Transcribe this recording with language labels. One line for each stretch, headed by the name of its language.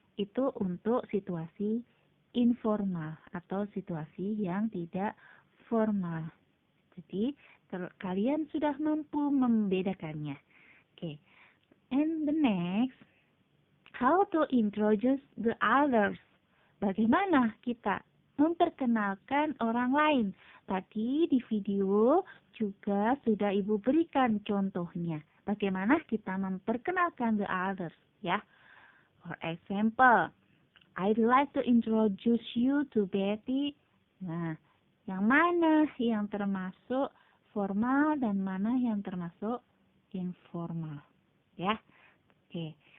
Indonesian: Itu untuk situasi informal atau situasi yang tidak formal. Jadi kalian sudah mampu membedakannya. Okay.
English: And the next, how to introduce the others.
Indonesian: Bagaimana kita memperkenalkan orang lain? Tadi di video juga sudah Ibu berikan contohnya. Bagaimana kita memperkenalkan the others, ya.
English: For example, I'd like to introduce you to Betty.
Indonesian: Nah, yang mana yang termasuk formal dan mana yang termasuk informal, ya. Okay.